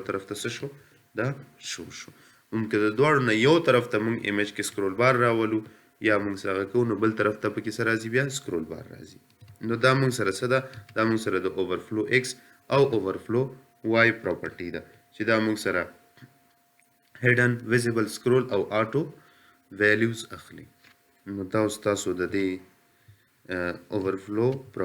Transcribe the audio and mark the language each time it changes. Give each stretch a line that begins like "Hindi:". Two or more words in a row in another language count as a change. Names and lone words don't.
Pashto: طرف ته څه شو دا شو ممکن د دواړو نه یو طرف ته موږ ایمیج کې
English: scroll bar
Pashto: راولو یا موږ سره کوو نو بل طرف ته پکې څه راځي بیا
English: scroll bar
Pashto: راځي نو دا موږ سره څه ده دا موږ سره د
English: overflow X
Pashto: او
English: overflow Y property
Pashto: ده چې دا موږ سره
English: hidden visible scroll
Pashto: او
English: auto values
Pashto: اخلي نو دا تاسو د دې overflow